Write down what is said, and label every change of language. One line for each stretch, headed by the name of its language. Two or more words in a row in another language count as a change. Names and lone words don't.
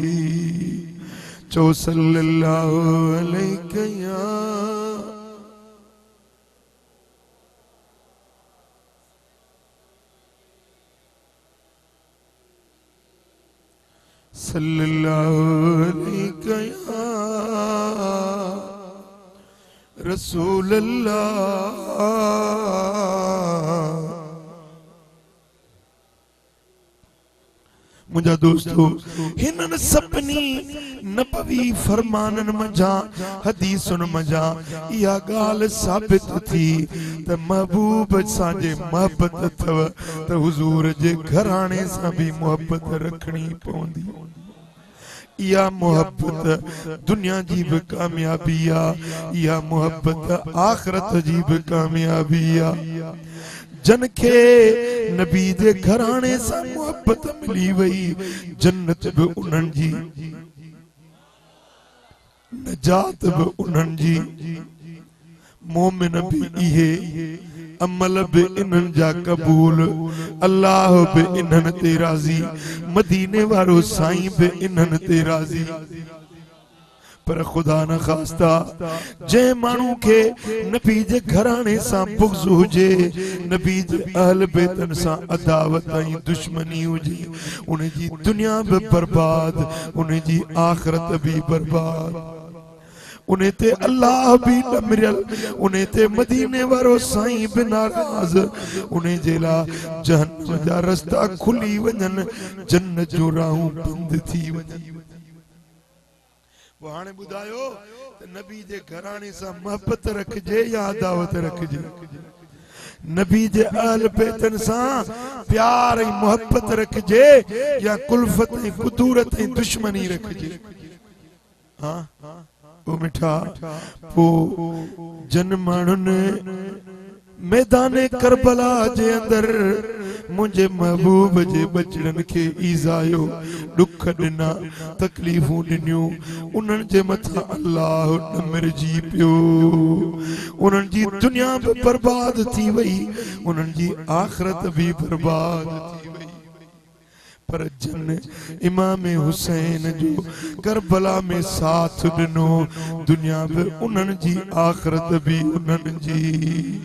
Arabic: चो صلى الله عليه يا صلى الله عليه يا رسول الله.
Sindhi: मुझा दोस्तों हिनन सपनी नबवी फरमानन मजा हदीसन मजा या गाल साबित थी त महबूब साजे मोहब्बत अथव त हुजूर जे घराणे सां भी मोहब्बत रखनी पवंदी। या मोहब्बत दुनिया जी भी कामयाबी आ, या मोहब्बत आखिरत जी भी कामयाबी आ। जन के नबी दे घराणे सां मोहब्बत मिली वई, जन्नत भी उन्हनि जी, नजात भी उन्हनि जी, मोमिन भी इहे, अमल भी इन्हनि जा कबूल, अल्लाह भी इन्हनि ते राज़ी, मदीने वारो साईं भी इन्हनि ते राज़ी। पर खुदा न खास्ता जे मानू के नबी जे घराने सां बुग़्ज़ हुजे, नबी जे अहल बैतन सां अदावत ऐं दुश्मनी हुजे, उन जी दुनिया भी बर्बाद, उन जी आखिरत भी बर्बाद। उन्हें ते अल्लाह भी न मिरल, उन्हें ते मदीने वारो साईं भी नाराज, उन्हें जेला जहन्नम जा रस्ता खुली वञन, जन्नत जो राहूं बंद थी वञन। वो हाणे बुधायो त नबी जे घराणे सां मोहब्बत रखजे या अदावत रखजे। नबी जे अहल बैतन सां प्यार ऐं मोहब्बत रखजे या कुल्फत ऐं कुदूरत ऐं दुश्मनी रखजे। हाँ वो मिठा पो जन माण्हुनि मैदाने करबला जे अंदर मुझे महबूब जे बचड़न के ईज़ायो, दुख दिना, तकलीफूं दिनियूं, उन्हनि जे मथां अल्लाह न मिरजी पियो। उन्हनि जी दुनिया भी बर्बाद थी वई, उन्हनि जी आखिरत भी बर्बाद थी वई। पर जन इमाम हुसैन जो करबला में साथ दिनो, दुनिया भी उन्हनि जी, आखिरत भी उन्हनि जी।